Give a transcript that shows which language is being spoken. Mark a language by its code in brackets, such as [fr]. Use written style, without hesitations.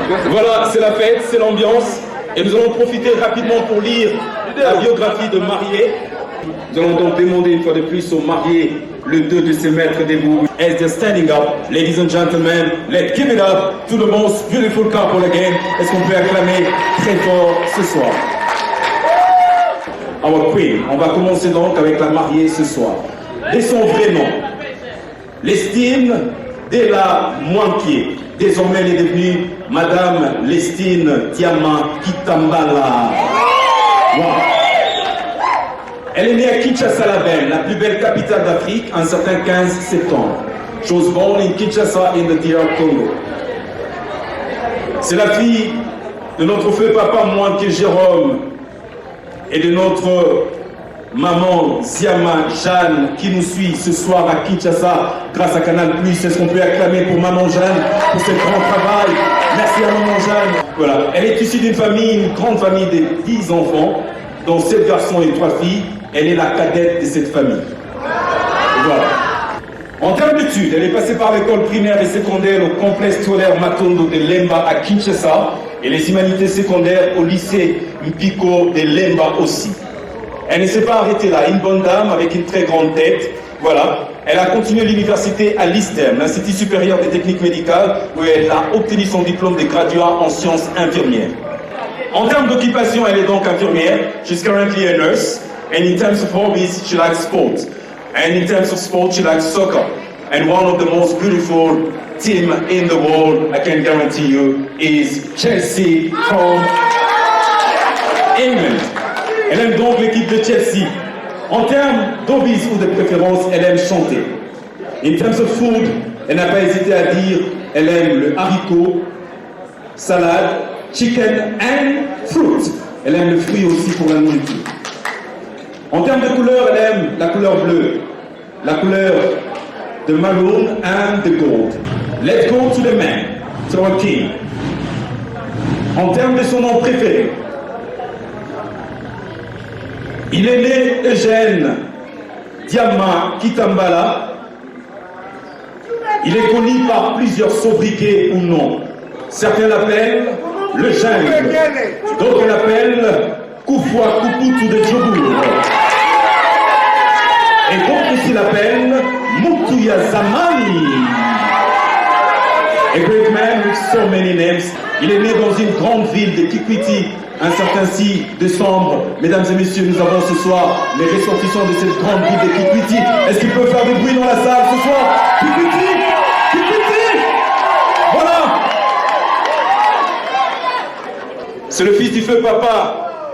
[fr] Voilà, c'est la fête, c'est l'ambiance. Et nous allons profiter rapidement pour lire la biographie de marié. Nous allons donc demander une fois de plus aux mariés le deux de ses maîtres debout. [en] As they're standing up, ladies and gentlemen, let's give it up to the most beautiful couple again. [fr] Est-ce qu'on peut acclamer très fort ce soir? [en] Our queen. [fr] On va commencer donc avec la mariée ce soir. Et son vrai nom, Lestine de la Mwanké. Désormais, elle est devenue Madame Lestine Diama Kitambala. Wow. Elle est née à Kinshasa la Belle, la plus belle capitale d'Afrique, un certain 15 septembre. [en] She was born in Kinshasa in the DR Congo. [fr] C'est la fille de notre feu papa Mwanké Jérôme et de notre maman Ziama Jeanne qui nous suit ce soir à Kinshasa grâce à Canal+. Est-ce qu'on peut acclamer pour maman Jeanne pour ce grand travail? Merci à maman Jeanne. Voilà. Elle est issue d'une famille, une grande famille de 10 enfants, dont 7 garçons et 3 filles. Elle est la cadette de cette famille. Voilà. En termes d'études, elle est passée par l'école primaire et secondaire au complexe scolaire Matondo de Lemba à Kinshasa et les humanités secondaires au lycée Mpiko de Lemba aussi. Elle ne s'est pas arrêtée là, une bonne dame avec une très grande tête. Voilà. Elle a continué l'université à l'ISTEM, l'Institut supérieur des techniques médicales, où elle a obtenu son diplôme de graduat en sciences infirmières. En termes d'occupation, elle est donc infirmière. [en] She's currently a nurse. And in terms of hobbies, she likes sports. And in terms of sports, she likes soccer. And one of the most beautiful team in the world, I can guarantee you, is Chelsea from England. [fr] Elle aime donc l'équipe de Chelsea. En termes d'hobbies ou de préférences, elle aime chanter. [en] In terms of food, [fr] elle n'a pas hésité à dire, elle aime le haricot, salade, [en] chicken and fruit. [fr] Elle aime le fruit aussi pour la nourriture. En termes de couleur, elle aime la couleur bleue, la couleur de [en] maroon and the gold. Let's go to the man, to our king. [fr] En termes de son nom préféré, il est né Eugène Diama Kitambala. Il est connu par plusieurs sobriquets ou noms. Certains l'appellent le jungle, d'autres l'appellent Kufwa Kuputu de Djobour. Et d'autres aussi l'appellent Mutuya Zamani. [en] A great man with so many names. [fr] Il est né dans une grande ville de Kikwiti, un certain 6 décembre. Mesdames et messieurs, nous avons ce soir les ressortissants de cette grande ville de Kikwiti. Est-ce qu'ils peuvent faire du bruit dans la salle ce soir? Kikwiti! Kikwiti! Voilà! C'est le fils du feu papa,